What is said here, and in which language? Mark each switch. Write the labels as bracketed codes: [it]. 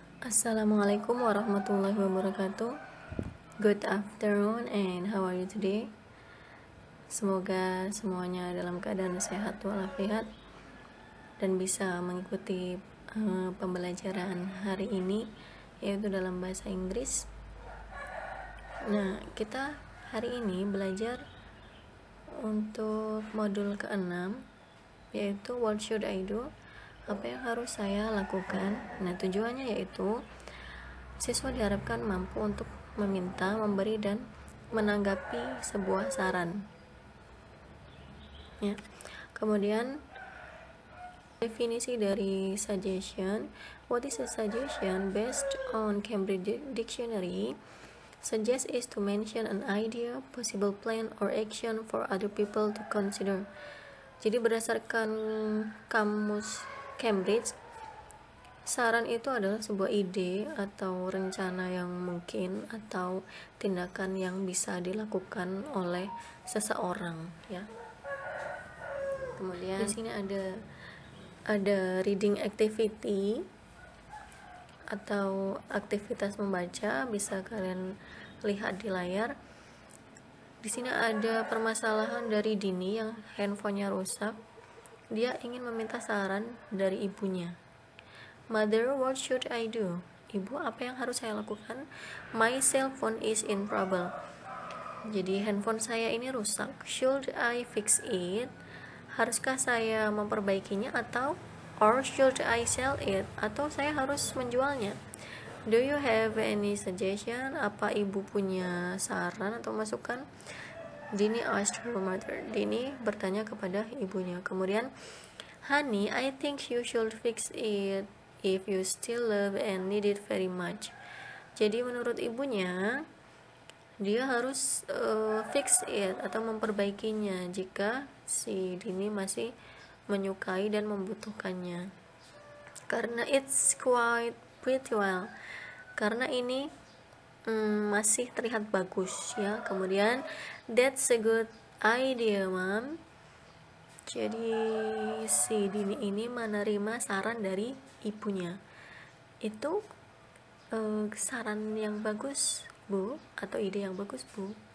[ar] Assalamualaikum warahmatullahi wabarakatuh. [en] Good afternoon and how are you today? [id] Semoga semuanya dalam keadaan sehat walafiat dan bisa mengikuti pembelajaran hari ini, yaitu dalam bahasa Inggris. Nah, kita hari ini belajar untuk modul ke-6, yaitu [en] What should I do? [id] Apa yang harus saya lakukan? Nah, tujuannya yaitu siswa diharapkan mampu untuk meminta, memberi, dan menanggapi sebuah saran. Ya. Kemudian definisi dari suggestion. [en] What is a suggestion? Based on Cambridge Dictionary, suggest is to mention an idea, possible plan, or action for other people to consider. [id] Jadi berdasarkan kamus Cambridge, saran itu adalah sebuah ide atau rencana yang mungkin atau tindakan yang bisa dilakukan oleh seseorang, ya. Kemudian di sini ada reading activity atau aktivitas membaca, bisa kalian lihat di layar. Di sini ada permasalahan dari Dini yang handphonenya rusak. Dia ingin meminta saran dari ibunya. [en] Mother, what should I do? [id] Ibu, apa yang harus saya lakukan? [en] My cell phone is in trouble. [id] Jadi handphone saya ini rusak. [en] Should I fix it? [id] Haruskah saya memperbaikinya atau [en] or should I sell it? [id] Atau saya harus menjualnya? [en] Do you have any suggestion? [id] Apa ibu punya saran atau masukan? [en] Dini asked her mother. [id] Dini bertanya kepada ibunya. [en] Kemudian, Honey, I think you should fix it if you still love and need it very much. [id] Jadi menurut ibunya, dia harus [en] fix it [id] atau memperbaikinya jika si Dini masih menyukai dan membutuhkannya. [en] Karena it's quite pretty well. [id] Karena ini masih terlihat bagus, ya. [en] Kemudian, that's a good idea, Mom. [id] Jadi si Dini ini menerima saran dari ibunya. Itu saran yang bagus, Bu, atau ide yang bagus, Bu.